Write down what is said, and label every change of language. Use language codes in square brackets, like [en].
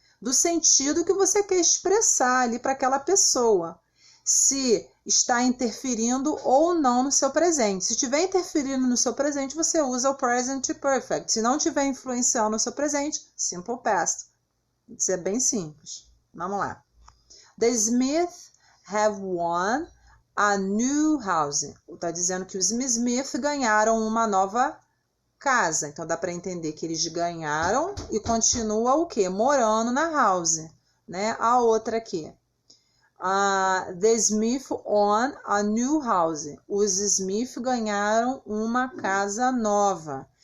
[pt] Do sentido que você quer expressar ali para aquela pessoa. Se está interferindo ou não no seu presente. Se estiver interferindo no seu presente, você usa o present perfect. Se não estiver influenciando no seu presente, simple past. Isso é bem simples. Vamos lá. [en] The Smiths have won a new house. [pt] Está dizendo que os Smith ganharam uma nova casa. Então dá para entender que eles ganharam e continua o quê? Morando na house, né? A outra aqui. [en] The Smith own a new house. [pt] Os Smith ganharam uma casa nova.